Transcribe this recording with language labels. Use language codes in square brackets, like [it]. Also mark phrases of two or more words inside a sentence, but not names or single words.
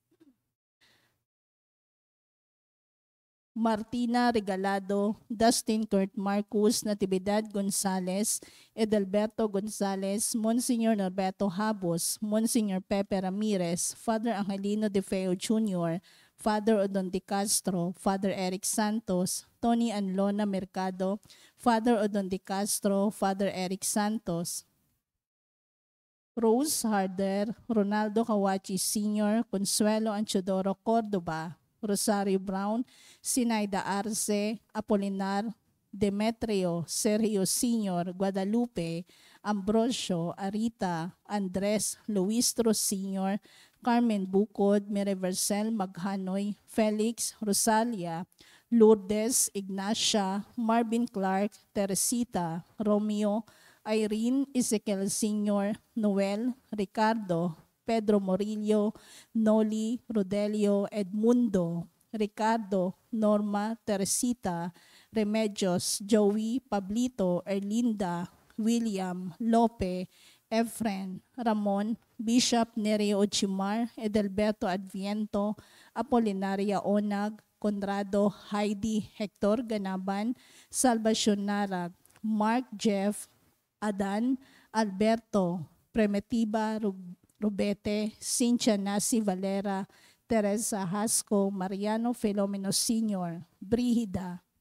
[en] Martina Regalado, Dustin Kurt Marcus, Natividad Gonzales, Edelberto Gonzales, Monsignor Norberto Habos, Monsignor Pepe Ramirez, Father Angelino De Feo Jr., Father Odon De Castro, Father Eric Santos, Tony and Lona Mercado, Father Odon De Castro, Father Eric Santos, Rose Harder, Ronaldo Kawachi Sr., Consuelo Anchodoro Cordoba, Rosario Brown, Sinaida Arce, Apolinar, Demetrio, Sergio Sr., Guadalupe, Ambrosio, Arita, Andres, Luistro Sr., Carmen Bukod, Meriversel Maghanoy, Felix, Rosalia, Lourdes, Ignacia, Marvin Clark, Teresita, Romeo, Irene, Ezekiel Sr., Noel, Ricardo, Pedro Morillo, Noli, Rodelio, Edmundo, Ricardo, Norma, Teresita, Remedios, Joey, Pablito, Erlinda, William, Lope, Efren, Ramon, Bishop Nereo Ochimar, Edelberto Adviento, Apolinaria Onag, Conrado, Heidi, Hector Ganaban, Salvacion Narag, Mark Jeff, Adan, Alberto, Primitiva Rubete, Cynthia Nasi Valera, Teresa Hasco, Mariano Filomeno Sr., Brihida,